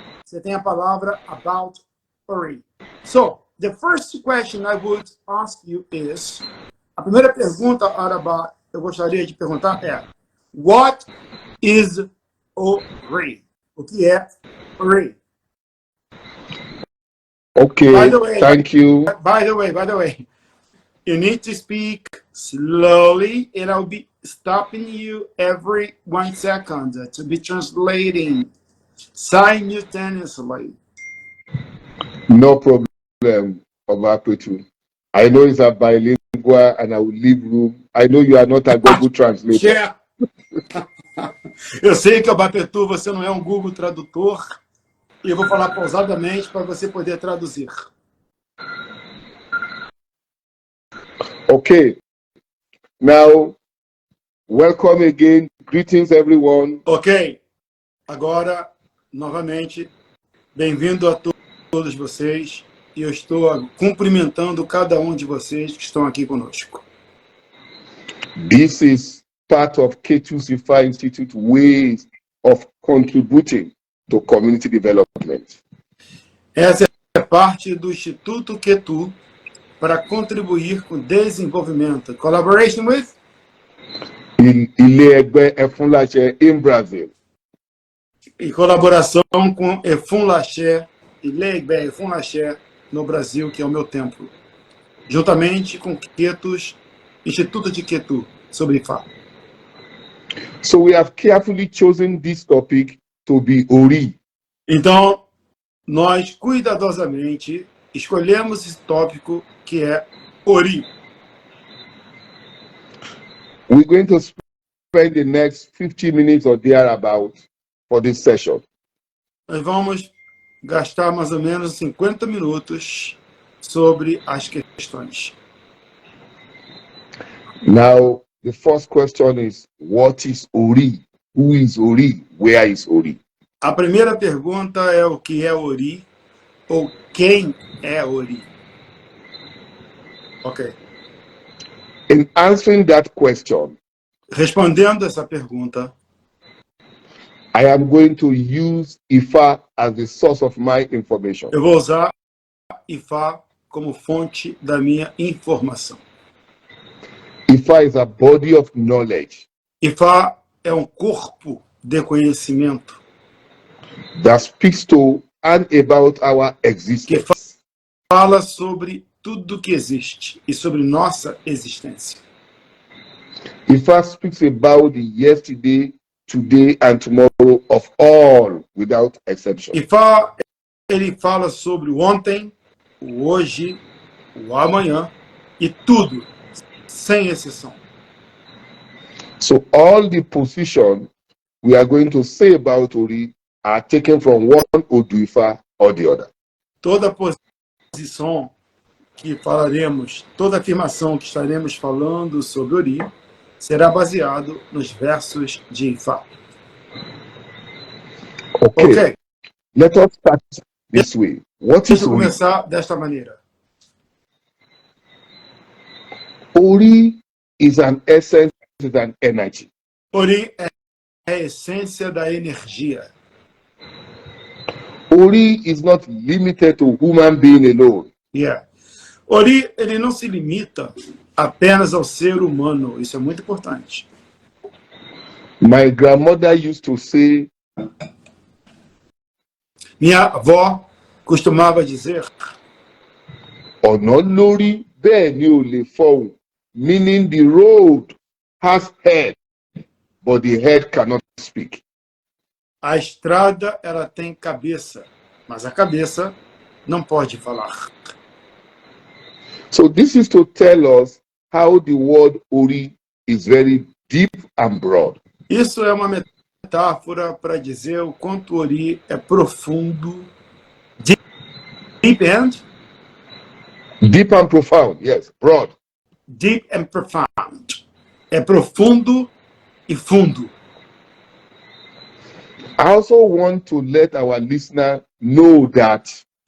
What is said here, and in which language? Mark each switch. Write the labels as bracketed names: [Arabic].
[Portuguese] Você tem a palavra [English] about Ori. So, the first question I would ask you is, [Portuguese] a primeira pergunta, Arabá, eu gostaria de perguntar é, [English] what is Ori? [Portuguese] O que é Ori? [English] Okay, thank you. By the way, you need to speak slowly, and I'll be stopping you every 1 second to be translating simultaneously. No problem, Obapetu. I know it's a bilingual and I will leave room. I know you are not a Google translator. Yeah. [Portuguese] Eu sei que, Obapetu, você não é um Google tradutor, e eu vou falar pausadamente para você poder traduzir. [English] Okay. Now, welcome again. Greetings, everyone. Ok. [Portuguese] Agora, novamente, bem-vindo a todos vocês. E eu estou cumprimentando cada um de vocês que estão aqui conosco. [English] This is part of Ketu's Ifa Institute ways of contributing to community development. [Portuguese] Essa é parte do Instituto Ketu para contribuir com o desenvolvimento. [English] Collaboration with? Ilé Ẹgbẹ́ Efunlase in Brazil. [Portuguese] Em colaboração com Efunlase, Efunlase no Brasil, que é o meu templo. Juntamente com Ketus, Instituto de Ketu, sobre Ifá. [English] So we have carefully chosen this topic to be Ori. [Portuguese] Então, nós cuidadosamente escolhemos esse tópico que é Ori. [English] We're going to spend the next 50 minutes or thereabout for this session. [Portuguese] Nós vamos gastar mais ou menos 50 minutos sobre as questões. [English] Now, the first question is, what is Ori? Who is Ori? Where is Ori? [Portuguese] A primeira pergunta é o que é Ori ou quem é Ori. [English] Ok. In answering that question, [Portuguese] respondendo essa pergunta, [English] I am going to use Ifa as the source of my information. [Portuguese] eu vou usar Ifá como fonte da minha informação. [English] Ifa is a body of knowledge [Portuguese] Ifá é um corpo de conhecimento [English] that speaks to and about our existence. [Portuguese] fala sobre tudo que existe e sobre nossa existência. [English] Ifa speaks about the yesterday, today, and tomorrow of all, without exception. [Portuguese] Ifá, ele fala sobre o ontem, o hoje, o amanhã e tudo, sem exceção. [English] So all the position we are going to say about Ori are taken from one Odu Ifa or the other. [Portuguese] Toda posição que falaremos, toda afirmação que estaremos falando sobre Ori será baseado nos versos de Ifá. [English] Okay. Let us start this way. What is [Portuguese] Deixa eu [English] Ori? [Portuguese] começar desta maneira. [English] Ori is an essence, is an energy. [Portuguese] Ori é a essência da energia. [English] Ori is not limited to human being alone. Yeah. [Portuguese] Ori, ele não se limita apenas ao ser humano. Isso é muito importante. [English] My grandmother used to say, [Portuguese] Minha avó costumava dizer, [Yoruba] ọ̀nà lórí bẹ́ẹ̀ ni ò lè fọhùn, [English] meaning the road has head, but the head cannot speak. [Portuguese] a estrada ela tem cabeça, mas a cabeça não pode falar. [English] So this is to tell us how the word Ori is very deep and broad. [Portuguese] Isso é uma metáfora para dizer o quanto Ori é profundo [English] Deep and? Deep and profound, yes, broad. Deep and profound. [Portuguese] É profundo e fundo. [English] I also want to let our listener know that